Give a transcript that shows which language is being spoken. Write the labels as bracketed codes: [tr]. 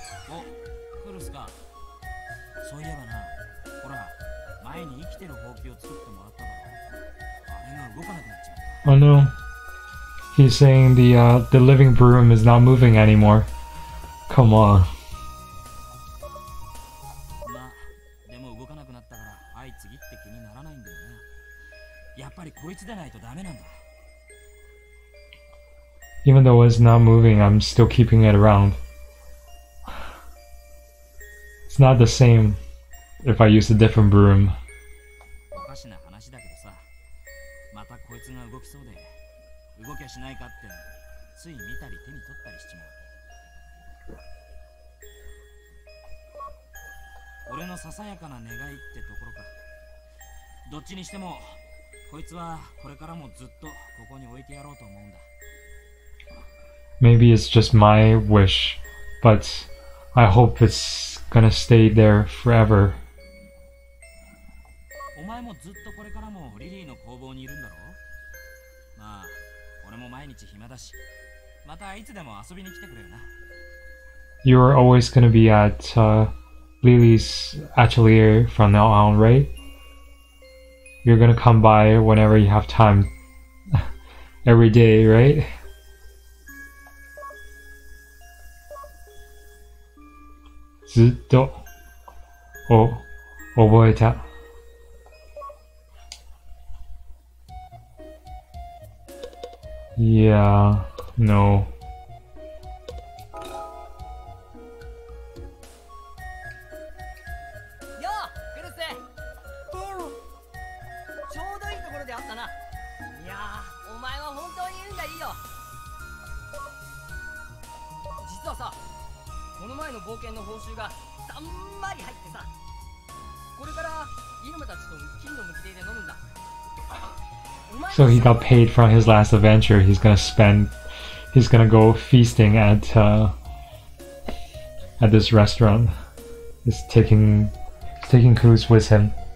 [ja] お、クルスか。そういえばな、ほら、前に生きてるほうきを作ってもらっただろ。あれが動かなくなっちまった。 [en] Oh no. He's saying the living broom is not moving anymore. Come on. [ja] まあ、でも動かなくなったから、はい次って気にならないんだよな。やっぱりこいつでないとダメなんだ。 [en] Even though it's not moving, I'm still keeping it around. It's not the same if I use a different broom. [ja] おかしな話だけどさ、またこいつが動きそうで、動きゃしないかってつい見たり手に取ったりしちまう。俺のささやかな願いってところか。どっちにしてもこいつはこれからもずっとここに置いてやろうと思うんだ。 [en] Maybe it's just my wish, but I hope it's gonna stay there forever. [ja] お前もずっとこれからもリリーの工房にいるんだろ。まあ俺も毎日暇だし、またいつでも遊びに来てくれよな。 [en] You're always gonna be at Lillie's Atelier from now on, right? You're gonna come by whenever you have time. Every day, right? [ja] ずっと覚えた。 [en] Yeah, no. [ja] よう、クルス。ちょうどいいところであったな。いやー、お前は本当に運がいいよ。実はさ、この前の冒険の報酬がたんまり入ってさ、これからイルマたちと金のむき手で飲むんだ。 [en] So he got paid from his last adventure. He's gonna go feasting at this restaurant. He's taking Culus with him.